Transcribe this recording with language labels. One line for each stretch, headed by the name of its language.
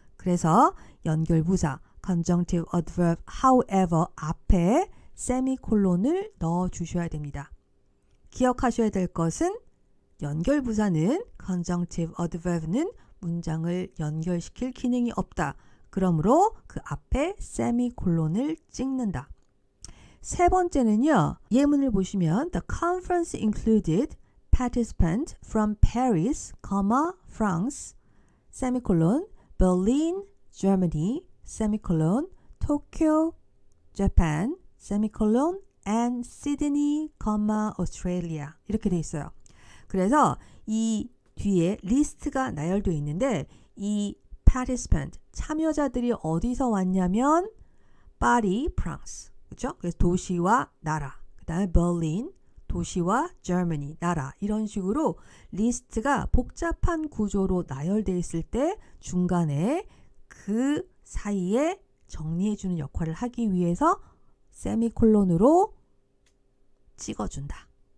Korean: 그래서 연결부사 conjunctive adverb however 앞에 세미콜론을 넣어 주셔야 됩니다. 기억하셔야 될 것은 연결부사는 conjunctive adverb는 문장을 연결시킬 기능이 없다. 그러므로 그 앞에 세미콜론을 찍는다. 세 번째는요. 예문을 보시면
English: The conference included participants from Paris, France, semicolon, Berlin, Germany, semicolon, Tokyo, Japan, semicolon, and Sydney, Australia
Korean: 이렇게 돼 있어요. 그래서 이 뒤에 리스트가 나열되어 있는데 이 participant, 참여자들이 어디서 왔냐면 파리, 프랑스, 그렇죠? 그래서 도시와 나라, 그 다음에 berlin, 도시와 Germany, 나라 이런 식으로 리스트가 복잡한 구조로 나열되어 있을 때 중간에 그 사이에 정리해주는 역할을 하기 위해서 세미콜론으로 찍어준다.